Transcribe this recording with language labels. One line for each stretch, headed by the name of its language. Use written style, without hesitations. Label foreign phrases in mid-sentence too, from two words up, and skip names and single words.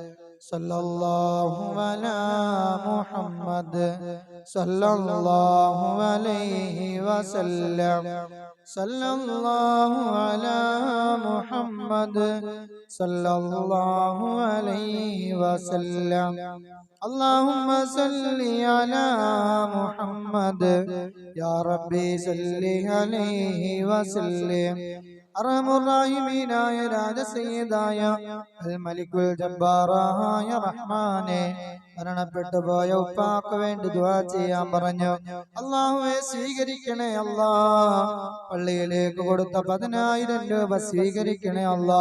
Arabic: صلى الله على محمد صلى الله عليه وسلم، صلى الله على محمد صلى الله عليه وسلم. اللهم صل على محمد يا ربي صل عليه وسلم.
Malayalam: അർഹമുറാഹിമീനായ രാജസയ്യിദായ അൽ മലിക്കുൽ ജബ്ബാറായ റഹ്മാനെ, മരണപ്പെട്ടു പോയ ഉപ്പാക്ക് വേണ്ടി ദുആ ചെയ്യാൻ പറഞ്ഞു. അല്ലാഹുവേ സ്വീകരിക്കണേ അല്ലാ. പള്ളിയിലേക്ക് കൊടുത്ത 10,000 രൂപ സ്വീകരിക്കണേ അല്ലാ.